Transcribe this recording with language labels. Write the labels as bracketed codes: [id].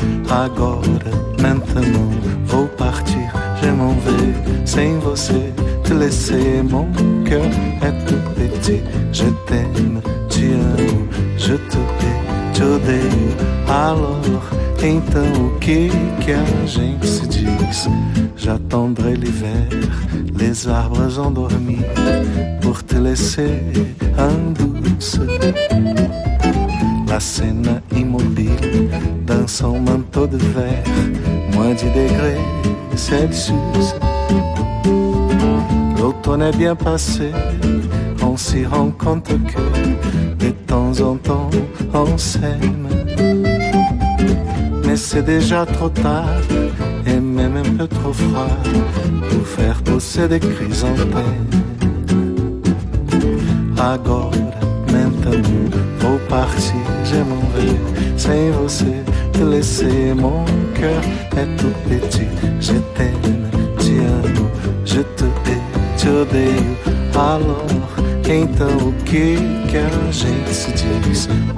[pt] Agora, [fr] maintenant, [pt] vou partir, [fr] je m'en vais sans [pt] você. [fr] Te laisser mon cœur est tout petit. Je t'aime, tu aimes, je te hais, [pt] tu odeies. [fr] Alors, [pt] então, o que a gente se diz? [fr] J'attendrai l'hiver, les arbres endormis, pour te laisser en douce. La scène immobile, dans son manteau de verre, moins 10 degrés Celsius. L'automne est bien passé, on s'y rend compte que de temps en temps on s'aime. Mais c'est déjà trop tard, et même un peu trop froid, pour faire pousser des chrysanthèmes. [pt] Agora, [fr] maintenant, [pt] vou partir, [fr] je m'en vais, sans [pt] você, [fr] te laisser mon cœur est tout petit. Je t'aime, [pt] te amo, [fr] je te hais. [pt] Te odeio, [fr] alors, [pt] então o que que a gente se diz?